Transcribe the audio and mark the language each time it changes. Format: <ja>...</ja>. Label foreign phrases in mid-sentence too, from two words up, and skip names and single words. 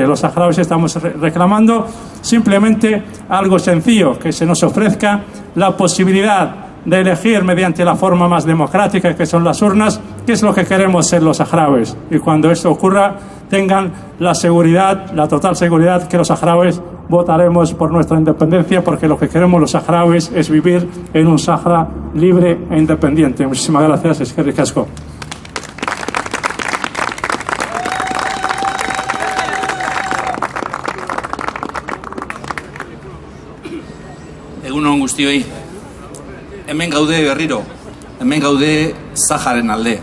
<es>Los saharauis estamos reclamando simplemente algo sencillo, que se nos ofrezca la posibilidad de elegir mediante la forma más democrática, que son las urnas, qué es lo que queremos ser los saharauis. Y cuando esto ocurra, tengan la seguridad, la total seguridad, que los saharauis votaremos por nuestra independencia, porque lo que queremos los saharauis es vivir en un Sáhara libre e independiente. Muchísimas gracias.</es> <eu>Eskerrik asko. Egunon guztioi, hemen gaude berriro, hemen gaude Saharen alde.</eu>